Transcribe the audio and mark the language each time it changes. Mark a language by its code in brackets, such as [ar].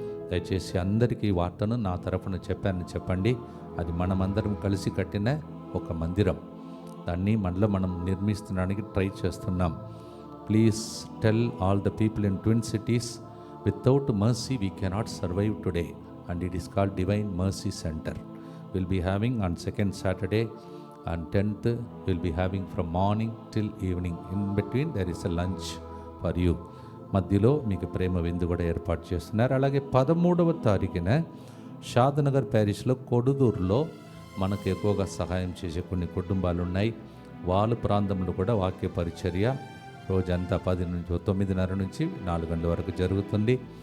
[te] దయచేసి అందరికీ ఈ వార్తను నా తరఫున చెప్పానని చెప్పండి. అది మనమందరం కలిసి కట్టిన ఒక మందిరం, దాన్ని మనలో మనం నిర్మించడానికి ట్రై చేస్తున్నాం. [en] Please tell all the people in twin cities, without mercy we cannot survive today, and it is called divine mercy centre. Will be having on 2nd Saturday and 10th we'll be having from morning till evening. In between there is a lunch for you. [te] మధ్యలో మీకు ప్రేమ విందు కూడా ఏర్పాటు చేస్తున్నారు. అలాగే 13వ తారీఖున షాద్నగర్ ప్యారిష్లో కొడుదూరులో మనకు ఎక్కువగా సహాయం చేసే కొన్ని కుటుంబాలు ఉన్నాయి. వాళ్ళ ప్రాంతంలో కూడా వాక్య పరిచర్య రోజంతా 9:30 నుంచి 4 గంటల వరకు జరుగుతుంది.